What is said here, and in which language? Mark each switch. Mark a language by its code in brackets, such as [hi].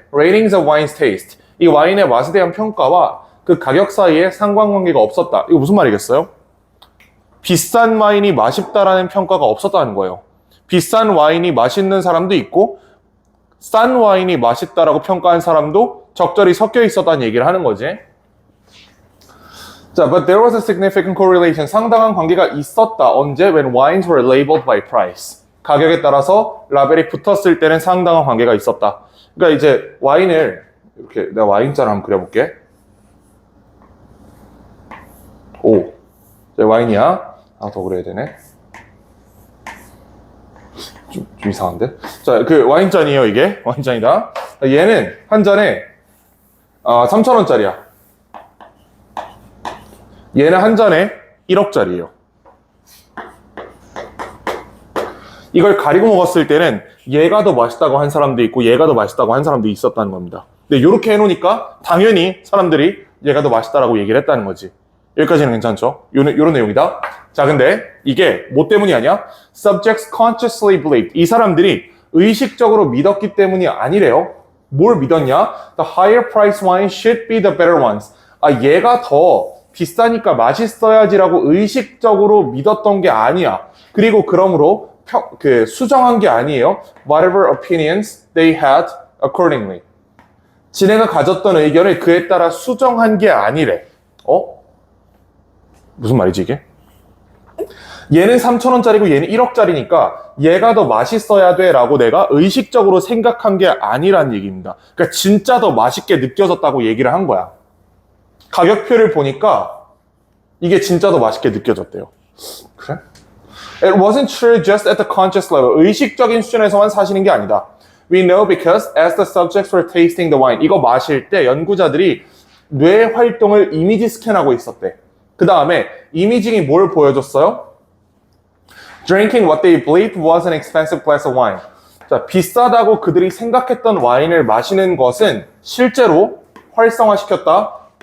[en] ratings of wine's taste, [ko] 이 와인의 맛에 대한 평가와 그 가격 사이에 상관관계가 없었다. 이거 무슨 말이겠어요? 비싼 와인이 맛있다라는 평가가 없었다는 거예요. 비싼 와인이 맛있는 사람도 있고 싼 와인이 맛있다라고 평가한 사람도 적절히 섞여 있었다는 얘기를 하는 거지. [en] 자, but there was a significant correlation. [ko] 상당한 관계가 있었다. 언제? [en] When wines were labeled by price. [ko] 가격에 따라서 라벨이 붙었을 때는 상당한 관계가 있었다. 그러니까 이제 와인을 이렇게 내가 와인잔을 한번 그려볼게. 오, 와인이야. 더 그려야 되네. 좀 이상한데? 자, 그 와인잔이에요, 이게. 와인잔이다. 얘는 한 잔에 3,000원짜리야. 얘는 한 잔에 1억짜리예요. 이걸 가리고 먹었을 때는 얘가 더 맛있다고 한 사람도 있고 얘가 더 맛있다고 한 사람도 있었다는 겁니다. 근데 이렇게 해놓으니까 당연히 사람들이 얘가 더 맛있다라고 얘기를 했다는 거지. 여기까지는 괜찮죠? 요런 내용이다. 자, 근데 이게 뭐 때문이 아니야? [en] Subjects consciously believed. [ko] 이 사람들이 의식적으로 믿었기 때문이 아니래요. 뭘 믿었냐? [en] The higher price wine should be the better ones. [ko] 얘가 더 비싸니까 맛있어야지라고 의식적으로 믿었던 게 아니야. 그리고 그러므로 수정한 게 아니에요. [en] Whatever opinions they had accordingly. [ko] 지네가 가졌던 의견을 그에 따라 수정한 게 아니래. 무슨 말이지 이게? 얘는 3,000원짜리고 얘는 1억짜리니까 얘가 더 맛있어야 돼 라고 내가 의식적으로 생각한 게 아니란 얘기입니다. 그러니까 진짜 더 맛있게 느껴졌다고 얘기를 한 거야. 가격표를 보니까 이게 진짜 더 맛있게 느껴졌대요. 그래? [en] It wasn't true just at the conscious level. [ko] 의식적인 수준에서만 사실인 게 아니다. [en] We know because as the subjects were tasting the wine, [ko] 이거 마실 때 연구자들이 뇌 활동을 이미지 스캔하고 있었대. 그 다음에 이미징이 뭘 보여줬어요? [en] Drinking what they believed was an expensive glass of wine. [ko] 자, 비싸다고 그들이 생각했던 와인을 마시는 것은 실제로 활성화시켰다.